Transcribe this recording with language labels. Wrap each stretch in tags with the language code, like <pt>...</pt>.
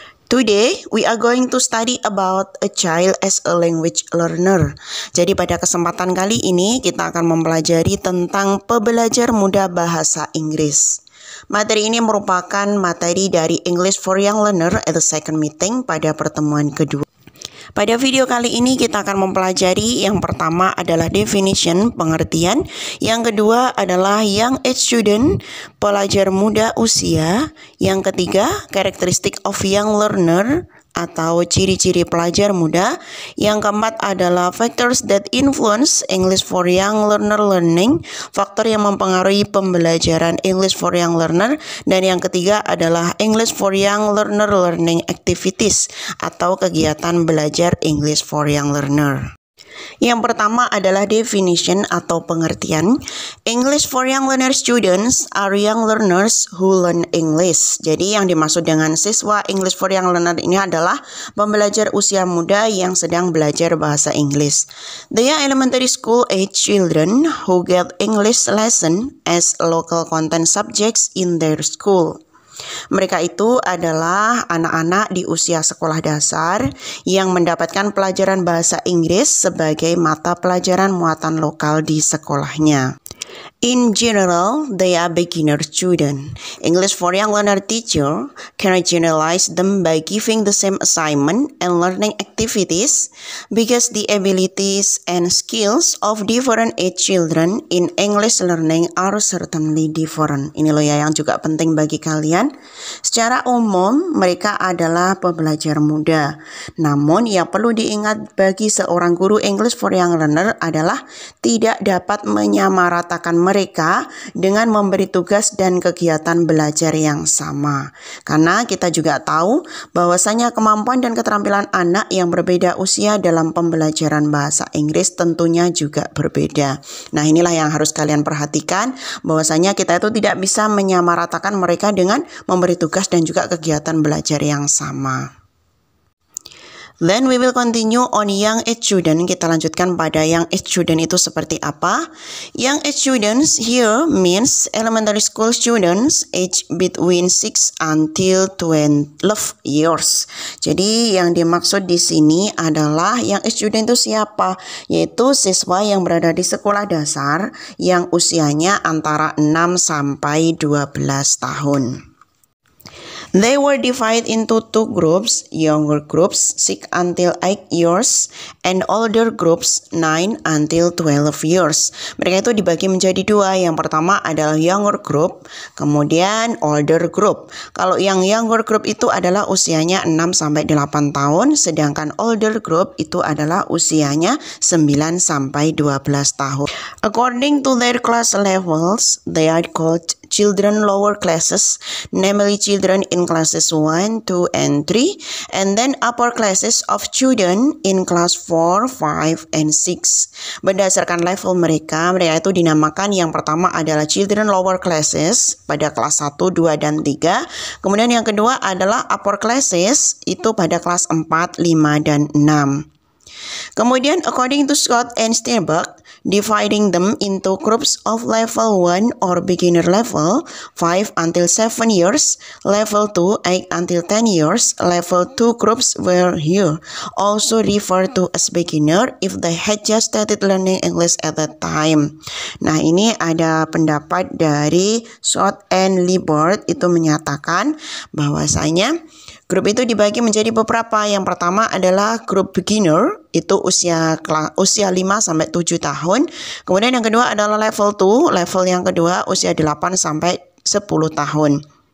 <en>Today, we are going to study about a child as a language learner.</en> <id>Jadi pada kesempatan kali ini kita akan mempelajari tentang pembelajar muda bahasa Inggris. Materi ini merupakan materi dari English for Young Learner</id> <en>at the second meeting</en> <id>pada pertemuan kedua. Pada video kali ini kita akan mempelajari yang pertama adalah definition, pengertian. Yang kedua adalah</id> <en>young age student,</en> <id>pelajar muda usia. Yang ketiga,</id> <en>characteristic of young learner</en> <id>atau ciri-ciri pelajar muda. Yang keempat adalah</id> <en>factors that influence English for Young Learner learning,</en> <id>faktor yang mempengaruhi pembelajaran English for Young Learner. Dan yang ketiga adalah</id> <en>English for Young Learner learning activities</en> <id>atau kegiatan belajar English for Young Learner. Yang pertama adalah definition atau pengertian.</id> <en>English for Young Learner students are young learners who learn English.</en> <id>Jadi yang dimaksud dengan siswa English for Young Learner ini adalah pembelajar usia muda yang sedang belajar bahasa Inggris.</id> <en>They are elementary school age children who get English lesson as local content subjects in their school.</en> <id>Mereka itu adalah anak-anak di usia sekolah dasar yang mendapatkan pelajaran bahasa Inggris sebagai mata pelajaran muatan lokal di sekolahnya.</id> <en>In general, they are beginner student. English for Young Learner teacher can generalize them by giving the same assignment and learning activities because the abilities and skills of different age children in English learning are certainly different.</en> <id>Ini loh ya yang juga penting bagi kalian. Secara umum, mereka adalah pembelajar muda. Namun yang perlu diingat bagi seorang guru English for Young Learner adalah tidak dapat menyamaratakan mereka dengan memberi tugas dan kegiatan belajar yang sama. Karena kita juga tahu bahwasanya kemampuan dan keterampilan anak yang berbeda usia dalam pembelajaran bahasa Inggris tentunya juga berbeda. Nah, inilah yang harus kalian perhatikan, bahwasanya kita itu tidak bisa menyamaratakan mereka dengan memberi tugas dan juga kegiatan belajar yang sama.</id> <en>Then we will continue on young age student.</en> <id>Kita lanjutkan pada</id> <en>young age student</en> <id>itu seperti apa.</id> <en>Young age students here means elementary school students age between 6 until 12 years.</en> <id>Jadi yang dimaksud di sini adalah young age student itu siapa? Yaitu siswa yang berada di sekolah dasar yang usianya antara 6 sampai 12 tahun.</id> <en>They were divided into two groups, younger groups 6 until 8 years and older groups 9 until 12 years.</en> <id>Mereka itu dibagi menjadi dua. Yang pertama adalah younger group, kemudian older group. Kalau yang younger group itu adalah usianya 6 sampai 8 tahun, sedangkan older group itu adalah usianya 9 sampai 12 tahun.</id> <en>According to their class levels, they are called children lower classes, namely children in classes 1, 2, and 3, and then upper classes of children in class 4, 5, and 6.</en> <id>Berdasarkan level mereka itu dinamakan yang pertama adalah</id> <en>children lower classes</en> <id>pada kelas 1, 2, dan 3. Kemudian yang kedua adalah upper classes itu pada kelas 4, 5, dan 6.</id> <en>Kemudian according to Scott and Steinberg, dividing them into groups of level 1 or beginner level 5 until 7 years, level 2 8 until 10 years, level 2 groups were here also referred to as beginner if they had just started learning English at that time.</en> <id>Nah, ini ada pendapat dari Scott and Liebert itu menyatakan bahwasanya grup itu dibagi menjadi beberapa. Yang pertama adalah grup beginner, itu usia 5 sampai 7 tahun. Kemudian yang kedua adalah level 2, level yang kedua usia 8 sampai 10 tahun.</id>